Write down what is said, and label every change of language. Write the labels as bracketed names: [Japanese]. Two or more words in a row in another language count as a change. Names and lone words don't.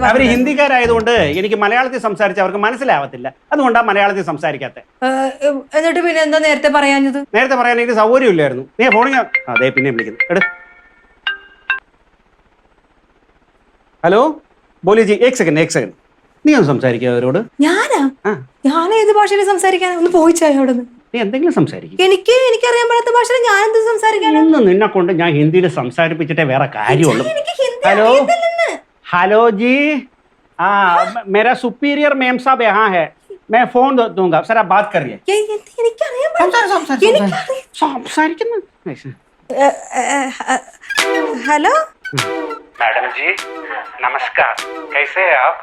[Malayalam] അവര് ഹിന്ദിക്കാരായതുകൊണ്ട് എനിക്ക് മലയാളത്തിൽ സംസാരിച്ച് അവർക്ക് മനസ്സിലാവത്തില്ല. അതുകൊണ്ടാ മലയാളത്തിൽ സംസാരിക്കാത്ത. എന്നിട്ട് പിന്നെ എന്താ നേരത്തെ പറയാഞ്ഞത്? നേരത്തെ പറയാൻ എനിക്ക് സൗകര്യമില്ലായിരുന്നു. നീ ഫോണിൽ അതെ പിന്നെ വിളിക്കുന്നു. എട്. ഹലോ ബോലി ജി, [Hindi] एक सेकंड. [Malayalam] നീ ഒന്ന് സംസാരിക്കുക അവരോട്. ഞാൻ ഏത് ഭാഷയിൽ സംസാരിക്കാൻ? ഒന്ന് പോയിച്ചായ അവിടെ നിന്ന്. നീ എന്തെങ്കിലും സംസാരിക്കും. എനിക്കറിയാൻ പാടാത്ത ഭാഷയിൽ ഞാൻ എന്ത് സംസാരിക്കാൻ? നിന്നെ കൊണ്ട് ഞാൻ ഹിന്ദിയിൽ സംസാരിപ്പിച്ചിട്ടേ വേറെ കാര്യമുള്ളൂ. [Hindi] हेलो जी, मेरा सुपीरियर मैम साहब यहाँ है. मैं फोन दूंगा, सर आप बात करिए. हेलो मैडम जी, नमस्कार. कैसे हैं आप?